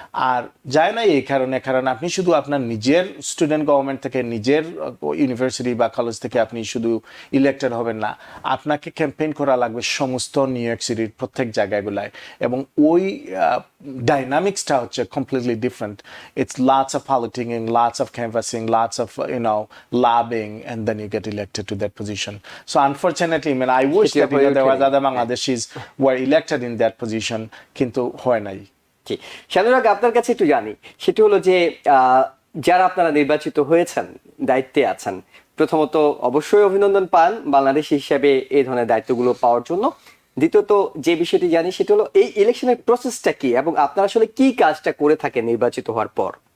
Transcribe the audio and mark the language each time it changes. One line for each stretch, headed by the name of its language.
Bangla: আর যায় নাই এই কারণে, কারণ আপনি শুধু আপনার নিজের স্টুডেন্ট গভর্নমেন্ট থেকে, নিজের ইউনিভার্সিটি বা কলেজ থেকে আপনি শুধু ইলেক্টেড হবেন না, আপনাকে ক্যাম্পেইন করা লাগবে সমস্ত নিউ ইয়র্ক সিটির প্রত্যেক জায়গাগুলায়, এবং ওই ডাইনামিক্সটা হচ্ছে completely different.
English: It's lots of politicking, lots of canvassing, lots of lobbying, and then you get elected to that position. So unfortunately, I mean, I wish that there was other Bangladeshis were elected in that position,
Bangla: কিন্তু হয় নাই। জি, শানুরাগ, আপনার কাছে একটু জানি, সেটি হলো যে যারা আপনারা নির্বাচিত হয়েছেন, দায়িত্বে আছেন, প্রথমত অবশ্যই অভিনন্দন পান বাংলাদেশ হিসেবে এই ধরনের দায়িত্বগুলো পাওয়ার জন্য। দ্বিতীয়ত যে বিষয়টি জানি সেটা হলো এই ইলেকশনের প্রসেসটা কি এবং আপনারা আসলে কি কাজটা করে থাকেন নির্বাচিত হওয়ার পর।